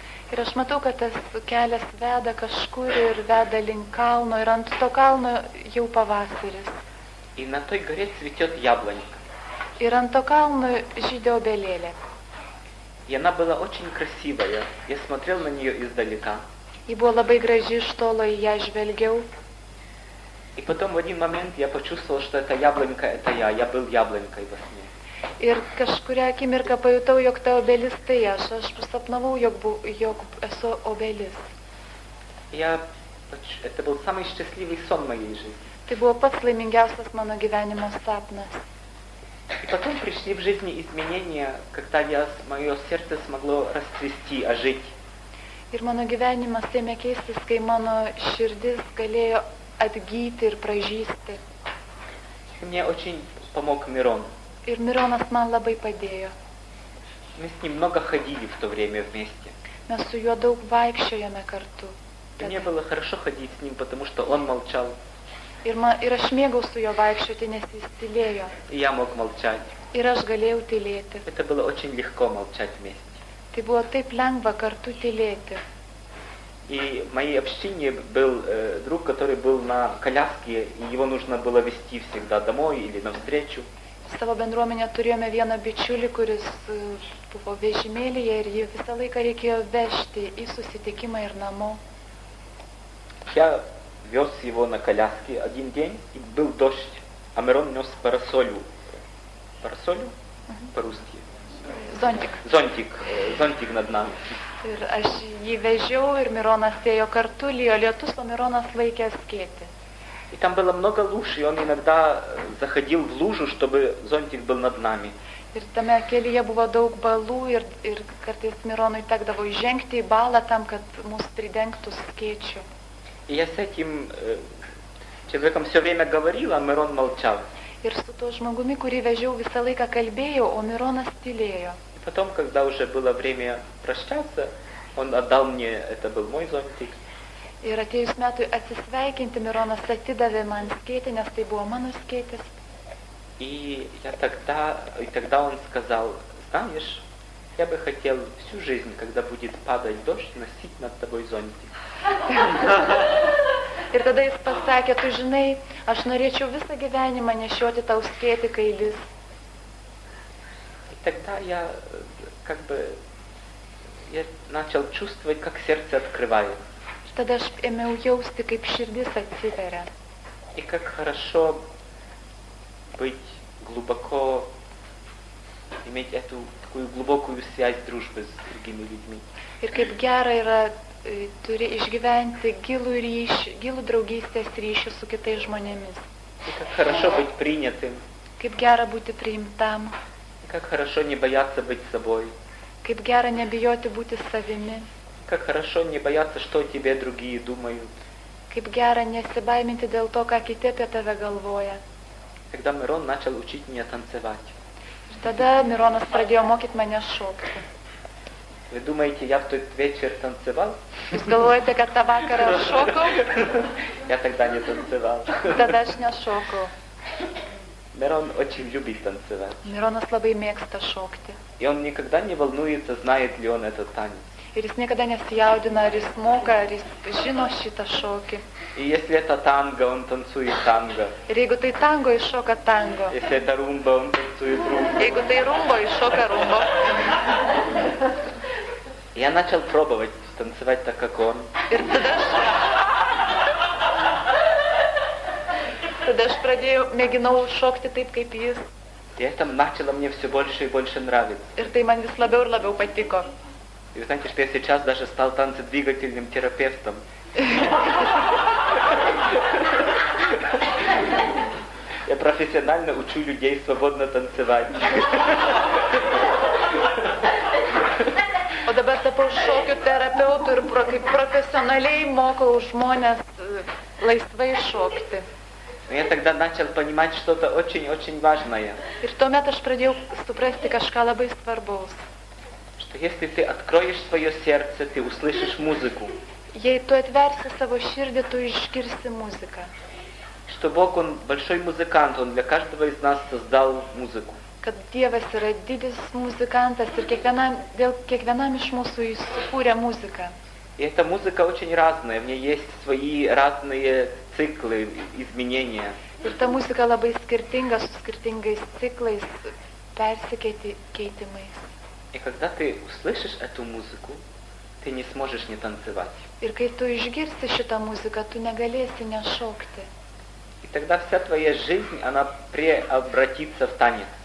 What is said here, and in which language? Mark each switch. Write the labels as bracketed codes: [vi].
[lt] Ir aš matau, kad tas kelias veda kažkur ir veda link kalno ir ant to kalno jau pavasaris. [ru] И на той горе цветет яблонька. [lt] Ir ant to kalno žydė obelėlė. [ru] И она была очень красивая. Я смотрел на нее издалека. [lt] Ji buvo labai graži, iš tolo į ją žvelgiau. [ru] И потом в один момент я почувствовал, что эта яблонька — это я был яблонькой во сне. [lt] Ir kažkuria akimirką pajutau, jog ta obelis tai aš sapnavau, jog esu obelis. [ru] Это был самый счастливый сон моей жизни. [lt] Tai buvo pats laimingiausias mano gyvenimo sapnas. [ru] И потом пришли в жизни изменения, когда мое сердце смогло расцвести, ожить. [lt] Ir mano gyvenimas ėmė keistis, kai mano širdis galėjo atgyti ir pražysti. [ru] И мне очень помог Мирон. [lt] Ir Mironas man labai padėjo. [ru] Мы с ним много ходили в то время вместе. [lt] Mes su juo daug vaikščiojame kartu. [ru] И мне было хорошо ходить с ним, потому что он молчал. [lt] Ir aš mėgau su juo vaikščioti, nes jis tylėjo. [ru] И я мог молчать. [lt] Ir aš galėjau tylėti. [ru] Это было очень легко молчать вместе. [lt] Tai buvo taip lengva kartu tylėti. [ru] И в моей общине был друг, который был на коляске, и его нужно было везти всегда домой или навстречу. [lt] Savo bendruomenę turėjome vieną bičiulį, kuris buvo vežimėlyje ir jį visą laiką reikėjo vežti į susitikimą ir namo. [ru] Я вез его на коляске один день, и был дождь, а Мирон нес парасолю. Парасолю? По-русски. Zontik. Зонтик над нами. [lt] Ir aš jį vežiau ir Mironas ėjo kartu, lijo lietus, o Mironas laikė skėtį. [ru] И там было много луж, и он иногда заходил в лужу, чтобы зонтик был над нами. [lt] Ir tame kelyje buvo daug balų ir kartais Mironui tekdavo įžengti į balą tam, kad mus pridengtų skėčiu. [ru] И я с этим человеком все время говорил, а Мирон молчал. [lt] Ir su tuo žmogumi, kurį vežiau, visą laiką kalbėjau, o Mironas tylėjo. [ru] И потом, когда уже было время прощаться, он отдал мне, это был мой зонтик. [lt] Ir atėjus metui atsisveikinti, Mironas atidavė man skėtį, nes tai buvo mano skėtis. [ru] И тогда он сказал, знаешь, я бы хотел всю жизнь, когда будет падать дождь, носить над тобой зонтик. [lt] Ir tada jis pasakė, tu žinai, aš norėčiau visą gyvenimą nešioti tau skėtį, kai lis. [ru] И тогда я начал чувствовать, как сердце открывается. [lt] Ir tada aš ėmiau jausti, kaip širdis atsiveria. [ru] И как хорошо быть глубоко, иметь эту такую глубокую связь дружбы с другими людьми. [lt] Ir kaip gera yra turi išgyventi gilų draugystės ryšį su kitais žmonėmis. [ru] И как хорошо быть принятым. [lt] Kaip gera būti priimtam. [ru] И как хорошо не бояться быть собой. [lt] Kaip gera nebijoti būti savimi. [ru] Как хорошо не бояться, что о тебе другие думают. [lt] Kaip gera nesibaiminti dėl to, ką kiti apie tave galvoja. [ru] Когда Мирон начал учить меня танцевать. [lt] Ir tada Mironas pradėjo mokyti mane šokti. [ru] Вы думаете, я в тот вечер танцевал? [lt] Jūs galvojate, kad tą vakarą aš šokau? [ru] Я тогда не танцевал. [lt] Tada aš nešokau. [ru] Мирон очень любит танцевать. [lt] Mironas labai mėgsta šokti. [ru] И он никогда не волнуется, знает ли он этот танец. [lt] Ir jis niekada nesijaudina, ar jis moka, ar jis žino šitą šokį. [ru] И если это танго, он танцует танго. [lt] Ir jeigu tai tango, jis šoka tango. [ru] Если это румба, он танцует румбу. [lt] Jeigu tai rumbo, jis šoka rumbo. [ru] Я начал пробовать танцевать так, как он. [lt] Ir tada aš mėginau šokti taip, kaip jis. [ru] И это начало мне все больше и больше нравиться. [lt] Ir tai man vis labiau ir labiau patiko. [ru] И вы знаете, что я сейчас даже стал танцедвигательным терапевтом. Я профессионально учу людей свободно танцевать. [lt] O dabar tapau šokių terapeutų ir kaip profesionaliai mokau žmonės laisvai šokti. [ru] Но я тогда начал понимать что-то очень-очень важное. [lt] Ir tuomet aš pradėjau suprasti kažką labai svarbaus. [ru] Что если ты откроешь свое сердце, ты услышишь музыку. [lt] Jei tu atversi savo širdį, tu išgirsi muziką. [ru] Что Бог, Он большой музыкант, Он для каждого из нас создал музыку. [lt] Kad Dievas yra didis muzikantas ir dėl kiekvienam iš mūsų jis sukūrė muziką. [ru] И эта музыка очень разная, в ней есть свои разные циклы, изменения. [lt] Ir ta muzika labai skirtinga, su skirtingais ciklais, persikeitimais. [ru] И когда ты услышишь эту музыку, ты не сможешь не танцевать. [lt] Ir kai tu išgirsi šitą muziką, tu negalėsi nešokti. [ru] И тогда вся твоя жизнь, она преобратится в танец.